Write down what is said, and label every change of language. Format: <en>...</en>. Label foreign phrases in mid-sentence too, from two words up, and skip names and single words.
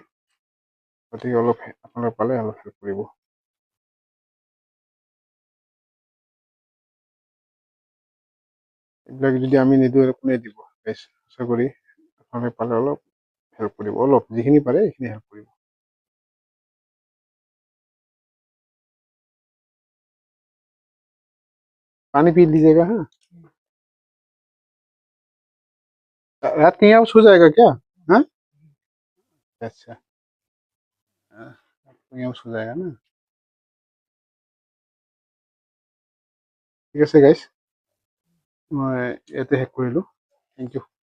<as>গতিকে অলপ আপোনালোকে পালে অলপ হেল্প কৰিব। এইবিলাক যদি আমি নিদিওঁ কোনে দিব? গাইছ, আশা কৰি আপোনালোকে পালে অলপ হেল্প কৰিব, অলপ যিখিনি পাৰে সেইখিনি হেল্প কৰিব।</as> <hi>पानी पी लीजिएगा। हाँ, रात कहीं आप सो जाएगा क्या? हाँ, अच्छा, हाँ, कहीं आप सो जाएगा ना।</hi> <as>ঠিক আছে গাইছ, মই ইয়াতে শেষ কৰিলোঁ।</as> <en>Thank you.</en>